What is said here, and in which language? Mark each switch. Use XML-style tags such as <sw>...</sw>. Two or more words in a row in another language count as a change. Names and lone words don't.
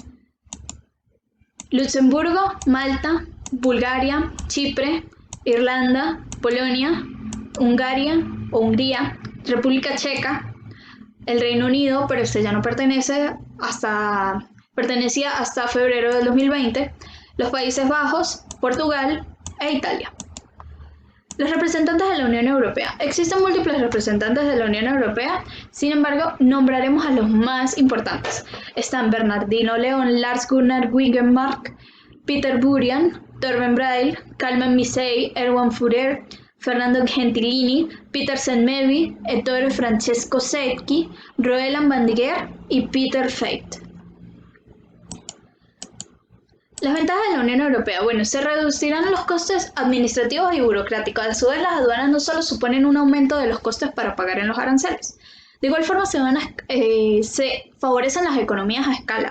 <es>Luxemburgo, Malta, Bulgaria, Chipre, Irlanda, Polonia, Hungría, República Checa, el Reino Unido, pero este ya no pertenecía hasta febrero del 2020, los Países Bajos, Portugal e Italia. Los representantes de la Unión Europea. Existen múltiples representantes de la Unión Europea, sin embargo, nombraremos a los más importantes. Están Bernardino León, Lars Gunnar Wigenmark, Peter Burian, Torben Brail, Kalman Misei, Erwan Führer, Fernando Gentilini, Peter Senmevi, Ettore Francesco Secchi, Roeland Bandiguer y Peter Feit. Las ventajas de la Unión Europea. Bueno, se reducirán los costes administrativos y burocráticos. A su vez, las aduanas no solo suponen un aumento de los costes para pagar en los aranceles. De igual forma, se favorecen las economías a escala.</es>